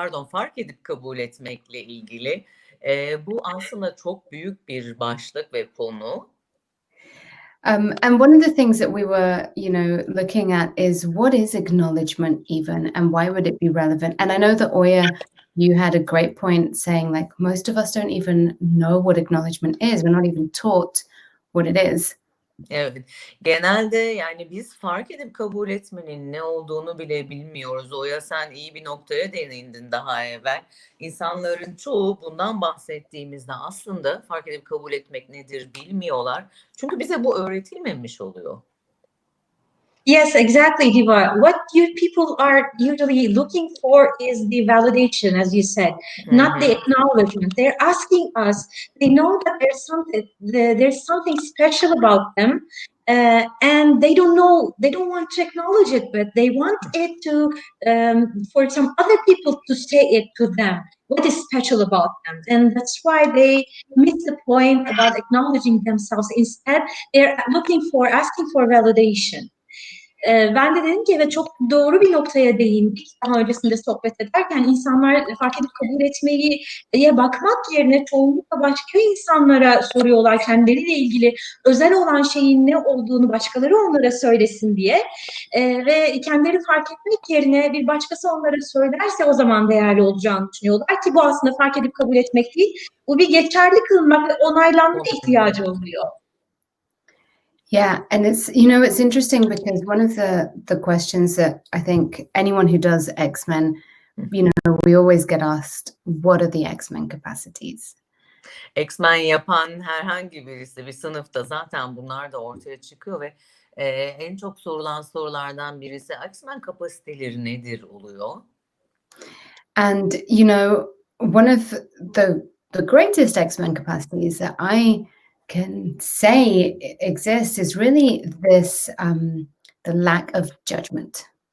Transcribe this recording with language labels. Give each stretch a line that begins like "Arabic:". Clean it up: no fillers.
Turkish: Fark edip kabul etmekle ilgili. Bu aslında çok büyük bir başlık ve konu.
English: And one of the things that we were, looking at is what is acknowledgement even, and why would it be relevant? And I know that Oya, you had a great point saying like most of us don't even know what acknowledgement is. We're not even taught what it is.
Turkish: Evet. Genelde yani biz fark edip kabul etmenin ne olduğunu bile bilmiyoruz. Oya sen iyi bir noktaya değindin daha evvel. İnsanların çoğu bundan bahsettiğimizde aslında fark edip kabul etmek nedir bilmiyorlar. Çünkü bize bu öğretilmemiş oluyor.
English: Yes, exactly, Diva. What you people are usually looking for is the validation, as you said, not the acknowledgement. They're asking us. They know that there's something special about them, and they don't know. They don't want to acknowledge it, but they want it to for some other people to say it to them. What is special about them? And that's why they miss the point about acknowledging themselves. Instead, they're asking for validation.
Turkish: Ben de dedim ki evet çok doğru bir noktaya değindik daha öncesinde sohbet ederken insanlar fark edip kabul etmeye bakmak yerine çoğunlukla başka insanlara soruyorlar kendileriyle ilgili özel olan şeyin ne olduğunu başkaları onlara söylesin diye ve kendileri fark etmek yerine bir başkası onlara söylerse o zaman değerli olacağını düşünüyorlar ki bu aslında fark edip kabul etmek değil, bu bir geçerli kılmak ve onaylanma ihtiyacı oluyor.
English: Yeah, and it's interesting because one of the questions that I think anyone who does X-Men, we always get asked, what are the X-Men capacities?
Turkish: X-Men yapan herhangi birisi bir sınıfta zaten bunlar da ortaya çıkıyor ve en çok sorulan sorulardan birisi X-Men kapasiteleri nedir oluyor?
English: And one of the greatest X-Men capacities that I can say exists is really this the lack of judgment.